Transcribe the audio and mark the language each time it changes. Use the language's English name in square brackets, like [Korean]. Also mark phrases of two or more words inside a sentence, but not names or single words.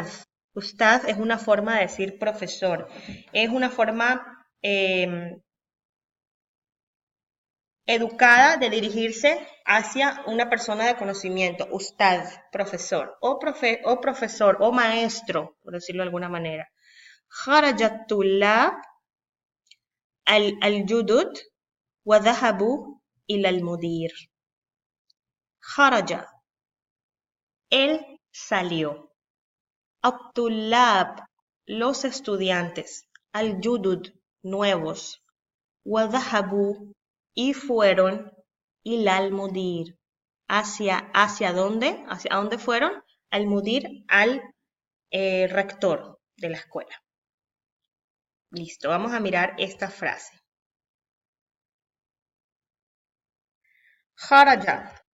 [Spanish] Ustad es una forma de decir profesor. Es una forma educada de dirigirse hacia una persona de conocimiento. Ustad, profesor. O profesor, o maestro, por decirlo de alguna manera. [Arabic] خرجت الطلاب الجدد وذهبوا إلى المدير. [Spanish] Kharaja. Él salió. At-tullab, los estudiantes. Al-judud, nuevos. [Arabic] وذهبوا, [Spanish] y fueron. [Arabic] إلى المدير. [Spanish] ¿Hacia dónde? ¿Hacia dónde fueron? Al-mudir, al rector de la escuela. Listo, vamos a mirar esta frase. Kharaja.